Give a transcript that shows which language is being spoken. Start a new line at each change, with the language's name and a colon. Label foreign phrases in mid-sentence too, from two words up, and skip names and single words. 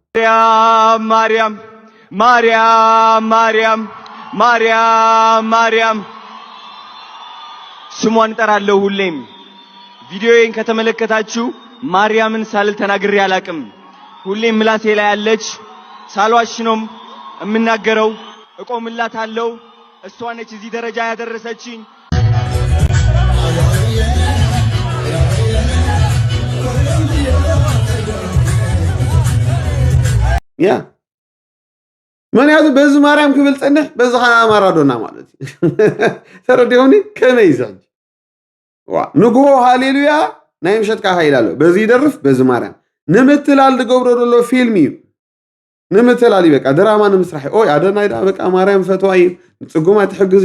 Amharic: ማርያም ስሟን እጠራለሁ ሁሌም። ቪዲዮዬን ከተመለከታችሁ ማርያምን ሳልል ተናግሬ አላቅም። ሁሌም ምላሴ ላይ ያለች ሳልዋሽ ነው የምናገረው። እቆምላታለሁ። እሷ ነች እዚህ ደረጃ ያደረሰችኝ።
Tigrinya: ያ ምክንያቱ በዚ ማርያም ክብል ፀንሕ በዚ ከዓ ማራዶና ማለት እዩ ተረዲኹኒ ከመይ ይስዕጅ ንግሆ ሃሌሉያ ናይ ምሸት ካኻ ኢላ ኣሎ በዚ ይደርፍ በዚ ማርያም ንምትላል ዝገብሮ ዘሎ ፊልም እዩ ንምትላል እዩ በቃ ድራማ ንምስራሕ ኦይ ኣዶናይ ዳ በቃ ማርያም ፈትዋ እዩ ፅጉማ ትሕግዝ